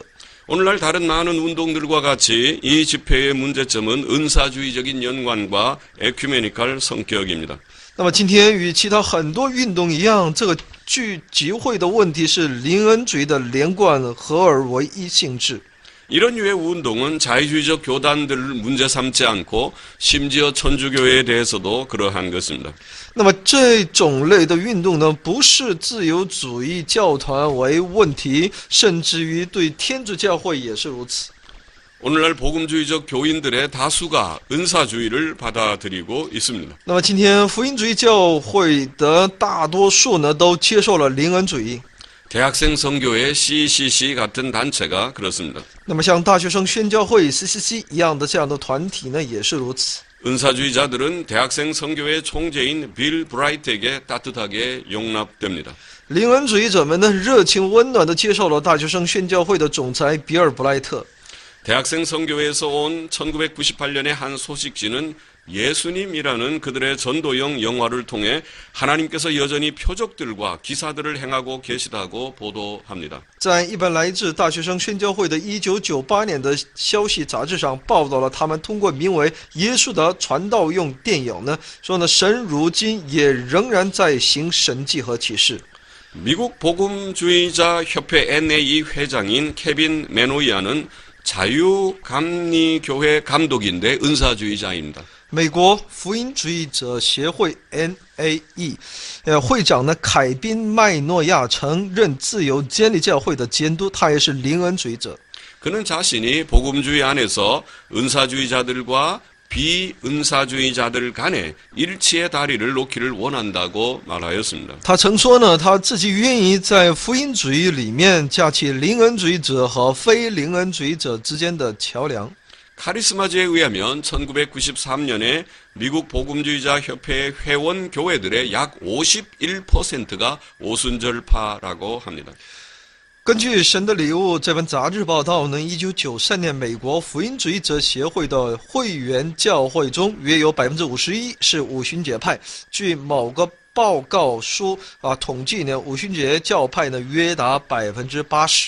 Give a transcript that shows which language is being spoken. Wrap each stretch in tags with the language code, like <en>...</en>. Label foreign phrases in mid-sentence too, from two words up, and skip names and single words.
<ko>오늘날 다른 많은 운동들과 같이 이 집회의 문제점은 은사주의적인 연관과 에큐메니칼 성격입니다.</ko> <zh>那么今天与其他很多运动一样，这个集会的问题是灵恩主义的连贯合而为一性质。</zh> <ko>이런 유의 운동은 자유주의적 교단들을 문제 삼지 않고 심지어 천주교회에 대해서도 그러한 것입니다.</ko> <zh>那么这种类的运动呢，不是自由主义教团为问题，甚至于对天主教会也是如此。</zh> <ko>오늘날 복음주의적 교인들의 다수가 은사주의를 받아들이고 있습니다.</ko> <zh>那么今天福音主义教会的大多数呢，都接受了灵恩主义。</zh> <ko>대학생 선교회 CCC 같은 단체가 그렇습니다.</ko> <zh>那么像大学生宣教会 CCC 一样的这样的团体呢，也是如此。</zh> <ko>은사주의자들은 대학생 선교회 총재인 빌 브라이트에게 따뜻하게 용납됩니다.</ko> <zh>灵恩主义者们呢，热情温暖地接受了大学生宣教会的总裁比尔·布莱特。</zh> <ko>대학생 선교회에서 온 1998년의 한 소식지는 예수님이라는 그들의 전도형 영화를 통해 하나님께서 여전히 표적들과 기사들을 행하고 계시다고 보도합니다.</ko> <zh>在一本来自大学生宣教会的1998年的消息杂志上报道了他们通过名为《耶稣》的传道用电影呢，说呢神如今也仍然在行神迹和启示。</zh> <ko>미국 복음주의자 협회 NAE 회장인 케빈 메노이아는 자유감리교회 감독인데 은사주의자입니다.</ko> <zh>美国福音主义者协会 NAE 会长呢凯宾麦诺亚曾任自由监理教会的监督，他也是灵恩主义者。</zh> <ko>그는 자신이 복음주의 안에서 은사주의자들과 비은사주의자들 간의 일치의 다리를 놓기를 원한다고 말하였습니다.</ko> <zh>他曾说呢，他自己愿意在福音主义里面架起灵恩主义者和非灵恩主义者之间的桥梁。</zh> <ko>카리스마지에 의하면 1993년에 미국 복음주의자 협회 회원 교회들의 약 51%가 오순절파라고 합니다.</ko> <zh>根据《神的礼物》这本杂志报道呢，1993年美国福音主义者协会的会员教会中，约有51%是五旬节派。据某个报告书统计呢，五旬节教派呢约达80%。</zh>